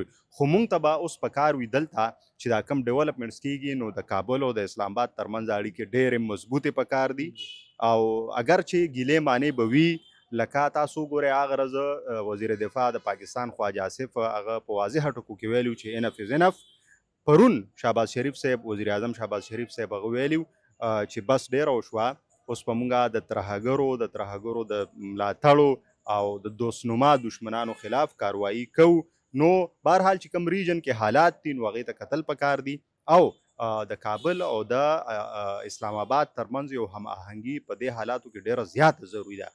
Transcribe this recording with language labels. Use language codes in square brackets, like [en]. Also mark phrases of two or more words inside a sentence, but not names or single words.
[ps] خو مونږ ته به اوس په کار وي دلته چې دا کم ډیولپمنټس کېږي نو د کابل او د اسلام آباد ترمنځ اړیکې ډېرې مضبوطې په کار دي. او اگر چې ګیلې معنی به وي لکه تاسو ګورئ هغه ورځ وزیر دفاع د پاکستان خواجه آصف هغه په واضحه ټکو کې ویلي چې [en] enough is enough. [ps] پرون شهباز شریف صاحب وزیر اعظم شهباز شریف صاحب هغه ویلي چې بس ډېره وشوه، اوس په مونږه د ترهګرو د ملاتړو او د دوستنما دشمنانو خلاف کاروایی کوو. نو بهرحال چې کوم ریجن کې حالات دي نو هغې ته کتل پکار دي او د کابل او د اسلام آباد ترمنځ یو هم آهنګي په دې حالاتو کې ډېره زیاته ضروري ده.